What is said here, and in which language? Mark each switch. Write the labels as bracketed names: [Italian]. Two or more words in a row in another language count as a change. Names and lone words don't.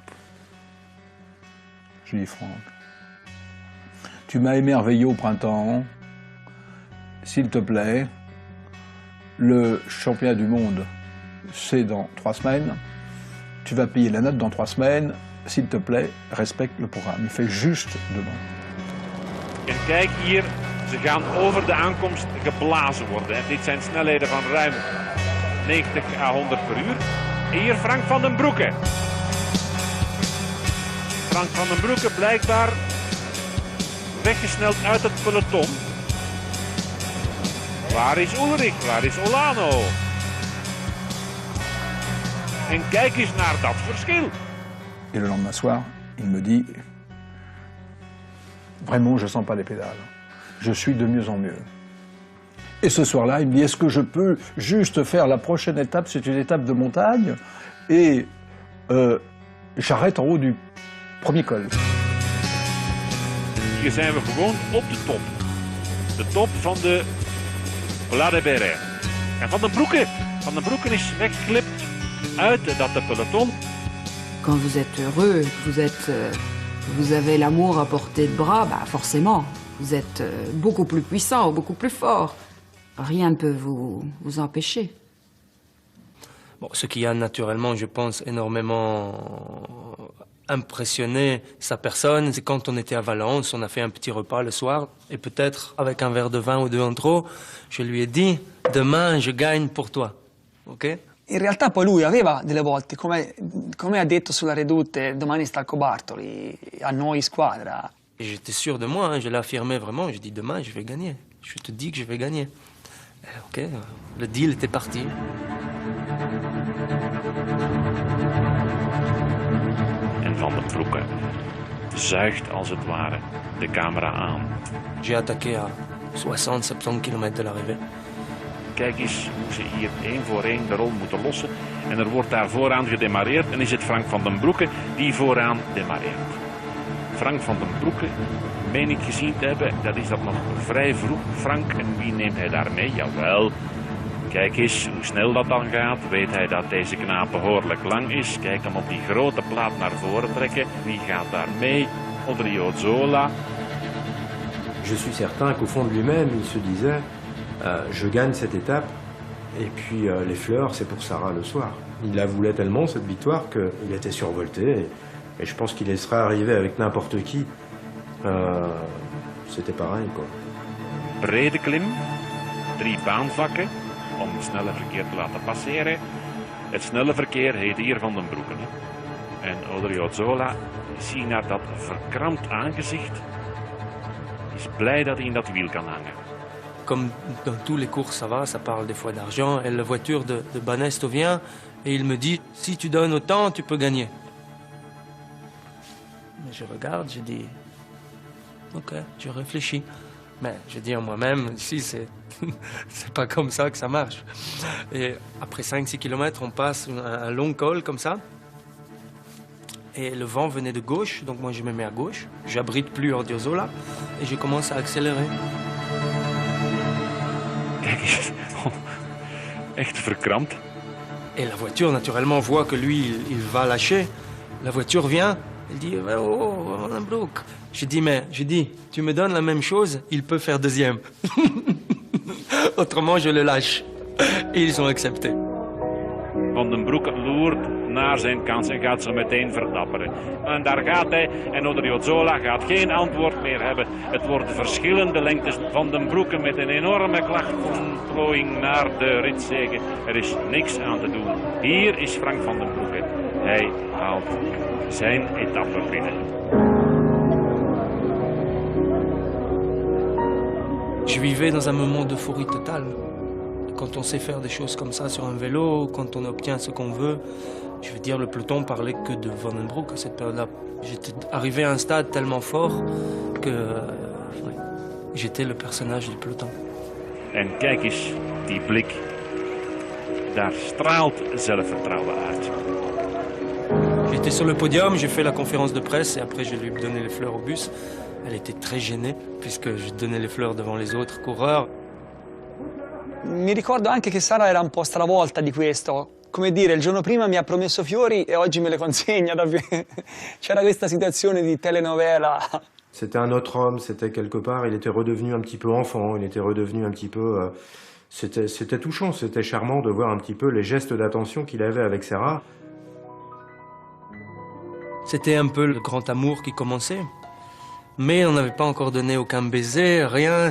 [French] Je lui dis, Franck, tu m'as émerveillé au printemps, s'il te plaît, le championnat du monde, c'est dans 3 semaines, tu vas payer la note dans 3 semaines, s'il te plaît, respecte le programme. Il fait juste demain. [Dutch] En kijk hier, ze gaan over de aankomst geblazen worden. En dit zijn snelheden van ruim 90 à 100 per uur. En hier Frank van den Broeke. Frank van den Broeke blijkbaar weggesneld uit het peloton. Waar is Ulrich? Waar is Olano? En kijk eens naar dat verschil. [French] Et le lendemain soir, il me dit « Vraiment, je ne sens pas les pédales. Je suis de mieux en mieux. » Et ce soir-là, il me dit « Est-ce que je peux juste faire la prochaine étape? C'est une étape de montagne. Et j'arrête en haut du premier col. » [Dutch] Hier zijn we gewoon op de top. De top van de Pla de Béret. En Van den Broeke is weggeklipt uit dat peloton. [French] Quand vous êtes heureux, vous avez l'amour à portée de bras, bah forcément, vous êtes beaucoup plus puissant, beaucoup plus fort. Rien ne peut vous empêcher. Bon, ce qui a naturellement, je pense, énormément impressionné sa personne, c'est quand on était à Valence, on a fait un petit repas le soir, et peut-être avec un verre de vin ou deux en trop, je lui ai dit « Demain, je gagne pour toi. » Ok? [Italian] In realtà poi lui aveva delle volte, come ha detto sulla Redoute, domani stacco Bartoli, a noi squadra. [French] Et j'étais sûr de moi, hein, je l'affirmais vraiment, je dis demain je vais gagner, je te dis que je vais gagner. Ok, le deal était parti. [Dutch] En Van den Broeke zuigt als het ware de camera aan. [French] J'ai attaqué à 60-70 km de l'arrivée. [Dutch] Kijk eens hoe ze hier één voor één de rol moeten lossen. En er wordt daar vooraan gedemareerd en is het Frank van den Broeke die vooraan demareert. Frank van den Broeke, meen ik gezien te hebben, dat is dat nog vrij vroeg. Frank, en wie neemt hij daar mee? Jawel, kijk eens hoe snel dat dan gaat. Weet hij dat deze knaap behoorlijk lang is? Kijk hem op die grote plaat naar voren trekken. Wie gaat daar mee? Odriozola. [French] Je suis certain qu'au fond de lui-même, il se disait je gagne cette étape, et puis les fleurs, c'est pour Sarah le soir. Il la voulait tellement, cette victoire, qu'il était survolté, et je pense qu'il serait arrivé avec n'importe qui. C'était pareil, quoi. [Dutch] Brede klim, 3 baanvakken om het snelle verkeer te laten passeren. Het snelle verkeer heet hier Van den Broeke. En Odriozola, zie naar dat verkrampt aangezicht, is blij dat hij in dat wiel kan hangen. [French] Comme dans tous les courses, ça va, ça parle des fois d'argent. Et la voiture de Banesto vient et il me dit « Si tu donnes autant, tu peux gagner. » Mais je regarde, je dis « Ok, je réfléchis. » Mais je dis en moi-même, ici, c'est pas comme ça que ça marche. Et après 5-6 km, on passe un long col comme ça. Et le vent venait de gauche, donc moi je me mets à gauche. J'abrite plus Odriozola et je commence à accélérer. [Dutch] Kijk eens, echt verkrampt. [French] Et la voiture, naturellement, voit que lui, il va lâcher. La voiture vient, il dit « Oh, Van den Broeke !» Je dis, tu me donnes la même chose, il peut faire deuxième. Autrement, je le lâche. Et ils ont accepté. [Dutch] Van den Broeke loert naar zijn kans en gaat ze meteen verdapperen. En daar gaat hij en Odriozola gaat geen antwoord meer hebben. Het worden verschillende lengtes. Van den Broeke met een enorme klacht van plooiing naar de ritzege. Er is niks aan te doen. Hier is Frank van den Broeke. Hij haalt zijn etappe binnen. [French] Je vivais dans un moment d'euphorie totale. Quand on sait faire des choses comme ça sur un vélo, quand on obtient ce qu'on veut, je veux dire, le peloton parlait que de Van den Broeke à cette période-là. J'étais arrivé à un stade tellement fort que j'étais le personnage du peloton. [Dutch] En kijk eens, die blik. Daar straalt zelfvertrouwen uit. [French] J'étais sur le podium, j'ai fait la conférence de presse et après je lui ai donné les fleurs au bus. Elle était très gênée puisque je donnais les fleurs devant les autres coureurs. [Italian] Mi ricordo anche che Sara era un po' stravolta di questo. Come dire, il giorno prima mi ha promesso fiori e oggi me le consegna. C'era questa situazione di telenovela. [French] C'était un autre homme, c'était quelque part, il était redevenu un petit peu enfant, il était redevenu un petit peu C'était touchant, c'était charmant de voir un petit peu les gestes d'attention qu'il avait avec Sarah. C'était un peu le grand amour qui commençait. Mais on n'avait pas encore donné aucun baiser, rien.